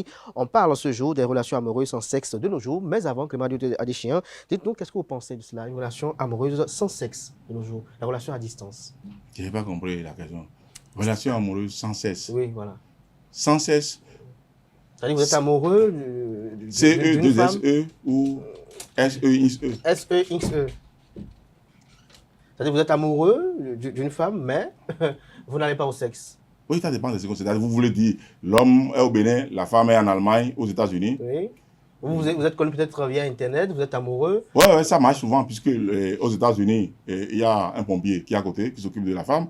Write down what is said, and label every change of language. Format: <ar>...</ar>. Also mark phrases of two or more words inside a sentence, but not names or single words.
<fr>On parle ce jour des relations amoureuses sans sexe de nos jours. Mais avant, Clément Adéoté Adéchian, dites-nous, qu'est-ce que vous pensez de cela? Une relation amoureuse sans sexe de nos jours. La relation à distance. Je n'ai pas compris la question. Relation amoureuse sans cesse. Oui, voilà. Sans cesse. C'est-à-dire que vous êtes amoureux d'une femme? C-E-2-S-E ou S-E-X-E? S-E-X-E. C'est-à-dire que vous êtes amoureux d'une femme, mais vous n'allez pas au sexe. Oui, ça dépend des circonstances. Vous voulez dire, l'homme est au Bénin, la femme est en Allemagne, aux États-Unis. Oui. Vous êtes connu peut-être via Internet, vous êtes amoureux. Oui, ça marche souvent, puisque aux États-Unis, il y a un pompier qui est à côté, qui s'occupe de la femme.</fr>